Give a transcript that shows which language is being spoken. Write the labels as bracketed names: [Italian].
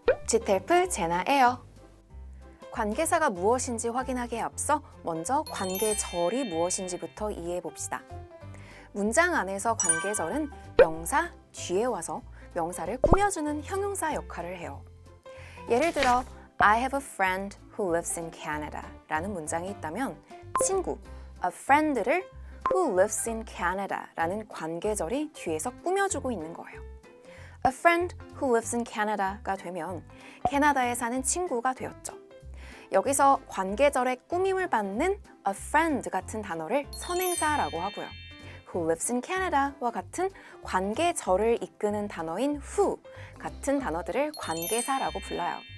[Korean] GTF 제나에어. 관계사가 무엇인지 확인하기에 앞서 먼저 관계절이 무엇인지부터 이해해 봅시다. 문장 안에서 관계절은 명사 뒤에 와서 명사를 꾸며주는 형용사 역할을 해요. 예를 들어 [English] I have a friend who lives in Canada [Korean] 라는 문장이 있다면 친구, a friend를 [English] who lives in Canada [Korean] 라는 관계절이 뒤에서 꾸며주고 있는 거예요. [English] A friend who lives in Canada가 [Korean] 되면 캐나다에 사는 친구가 되었죠. 여기서 관계절의 꾸밈을 받는 a friend 같은 단어를 선행사라고 하고요. [English] who lives in Canada [Korean] 와 같은 관계절을 이끄는 단어인 who 같은 단어들을 관계사라고 불러요.